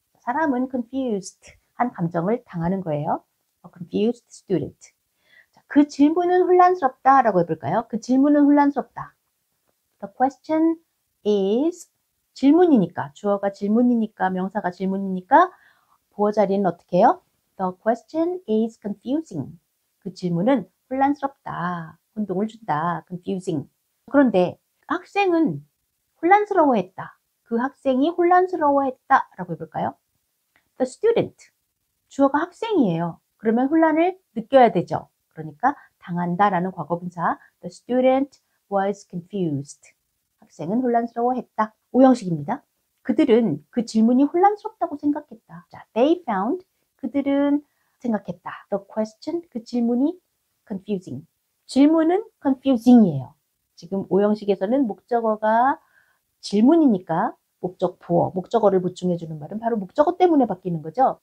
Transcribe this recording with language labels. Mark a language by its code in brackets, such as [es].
[ko] 사람은 confused 한 감정을 당하는 거예요. [en] A confused student. [ko] 자, 그 질문은 혼란스럽다 라고 해볼까요? 그 질문은 혼란스럽다. [en] The question is [ko] 질문이니까, 주어가 질문이니까, 명사가 질문이니까 보어 자리는 어떻게 해요? [en] The question is confusing. [ko] 그 질문은 혼란스럽다. 혼동을 준다. confusing. 그런데 학생은 혼란스러워했다. 그 학생이 혼란스러워했다 라고 해볼까요? The student. 주어가 학생이에요. 그러면 혼란을 느껴야 되죠. 그러니까 당한다 라는 과거분사. [en] The student was confused. [ko] 학생은 혼란스러워했다. 오형식입니다. 그들은 그 질문이 혼란스럽다고 생각했다. [en] 자, they found. [ko] 그들은 생각했다. [en] The question. [ko] 그 질문이 confusing. 질문은 confusing이에요. 지금 오형식에서는 목적어가 질문이니까 목적 보어, 목적어를 보충해주는 말은 바로 목적어 때문에 바뀌는 거죠.